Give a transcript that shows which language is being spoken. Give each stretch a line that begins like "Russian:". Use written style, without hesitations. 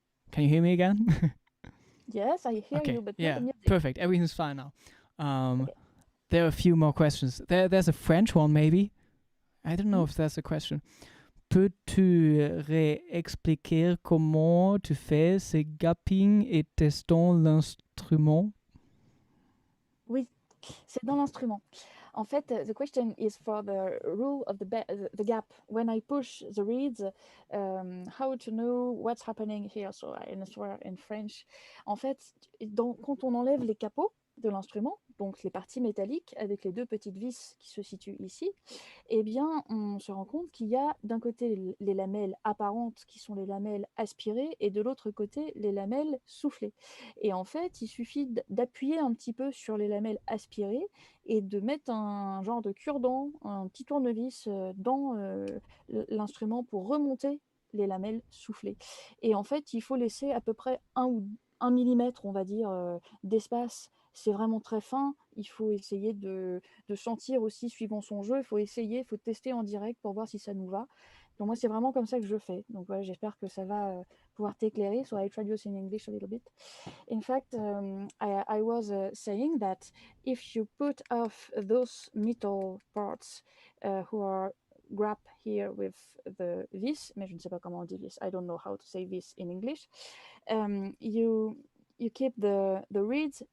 English: Can you hear me again? Yes, I hear Okay, you, but not yeah, the music. perfect. Everything's fine now. Okay. There are a few more questions. There's a French one, maybe. I don't know Hmm? if that's a question.
French: Peux-tu réexpliquer comment tu fais ce gapping et testant l'instrument? Oui, c'est dans l'instrument. En fait,
English: the question is for the rule of the gap. When I push the reeds, how to know what's happening here? So I answer in French.
French: En fait, quand on enlève les capots de l'instrument, donc les parties métalliques avec les deux petites vis qui se situent ici, eh bien, on se rend compte qu'il y a d'un côté les lamelles apparentes qui sont les lamelles aspirées et de l'autre côté les lamelles soufflées. Et en fait, il suffit d'appuyer un petit peu sur les lamelles aspirées et de mettre un genre de cure-dent, un petit tournevis dans l'instrument pour remonter les lamelles soufflées. Et en fait, il faut laisser à peu près 1 millimètre, on va dire, d'espace. C'est vraiment très fin. Il faut essayer de sentir aussi suivant son jeu. Il faut essayer, il faut tester en direct pour voir si ça nous va. Donc moi, c'est vraiment comme ça que je fais. Donc voilà, j'espère que ça va pouvoir t'éclairer.
English: So I traduce in English a little bit. In fact, I was saying that if you put off those metal parts who are grabbed here with the vis,
French: mais je ne sais pas comment on dit vis.
English: I don't know how to say vis in English. You keep the reeds.